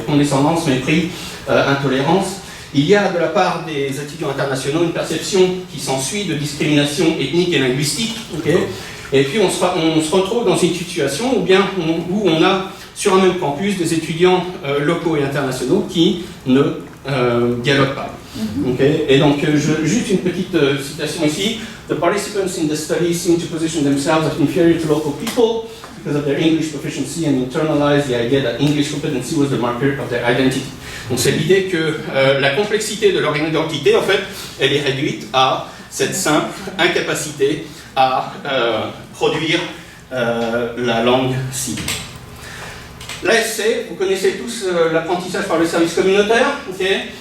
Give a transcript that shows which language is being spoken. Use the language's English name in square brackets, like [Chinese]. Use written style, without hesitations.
[French] Donc, condescendance, mépris, intolérance. Il y a de la part des étudiants internationaux une perception qui s'ensuit de discrimination ethnique et linguistique. Okay ? Et puis on se retrouve dans une situation où on a sur un même campus des étudiants locaux et internationaux qui ne dialoguent pas. Okay? Et donc, juste une petite citation ici. [English] The participants in the study seem to position themselves as inferior to local people because of their English proficiency and internalize the idea that English competency was the marker of their identity. [French] Donc c'est l'idée que la complexité de leur identité, en fait, elle est réduite à cette simple incapacité à produire la langue cible. L'ASC, vous connaissez tous l'apprentissage par le service communautaire, okay.